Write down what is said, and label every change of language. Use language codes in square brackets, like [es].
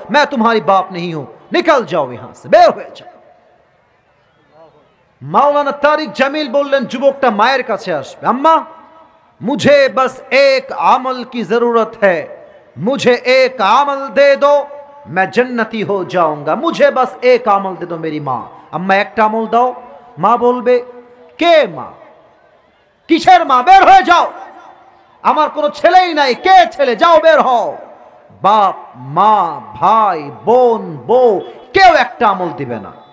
[hi] मैं तुम्हारी बाप नहीं हूं, निकल जाओ यहां से, [bn] বের হয়ে যাও। মাওলানা তারিক জামিল বললেন, যুবকটা মায়ের কাছে আসবে। [hi] আম্মা, मुझे बस एक अमल की जरूरत है, मुझे एक अमल दे दो, मैं जन्नती हो जाऊंगा, मुझे बस एक अमल दे दो मेरी माँ। [bn] अम्मा একটা আমল দাও। মা বলবে, কে মা? কিসের মা? বের হয়ে যাও, আমার কোনো ছেলেই নাই। কে ছেলে? যাও, বের হও। বাপ, মা, ভাই, বোন, বউ, কেউ একটা আমল দিবে না।